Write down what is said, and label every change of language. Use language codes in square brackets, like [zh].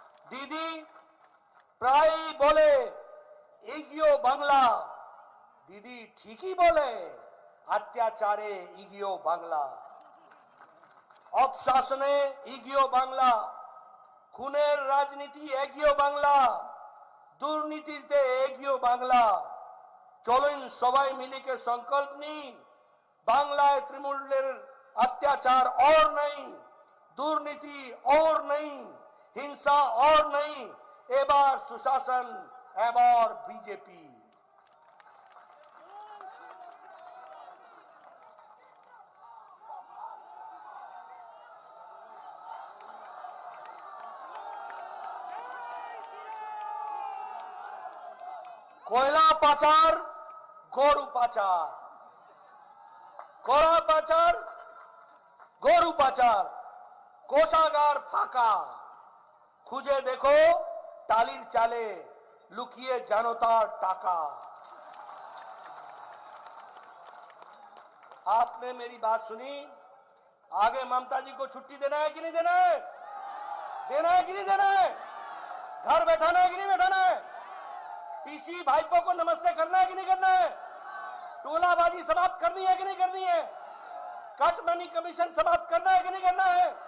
[bn] দিদি প্রায় বলে এগিয়ে বাংলা, দিদি ঠিকই বলে অত্যাচারে এগিয়ে বাংলা, অপশাসনে এগিয়ে বাংলা, খুনের রাজনীতি এগিয়ে বাংলা, দুর্নীতিতে এগিয়ে বাংলা। চলুন সবাই মিলে সংকল্প নি, বাংলায় তৃণমূলের [hi] अत्याचार और नहीं, दुर्नीति और नहीं, हिंसा और नहीं, एबार सुशासन एबार बीजेपी। [bn] कोयला पाचार गरु पाचार, कोयला पाचार গরু পাচার, কোষাগার ফাঁকা, খুঁজে দেখো টালির চালে লুকিয়ে জনতার টাকা। [hi] आपने मेरी बात सुनी, आगे ममता जी को छुट्टी देना है कि नहीं देना है? देना है कि नहीं देना है? घर बैठाना है कि नहीं बैठाना है? पीसी भाईपो को नमस्ते करना है कि नहीं करना है? टोलाबाजी समाप्त करनी है कि नहीं करनी है? कट मनी कमीशन समाप्त करना है कि नहीं करना है?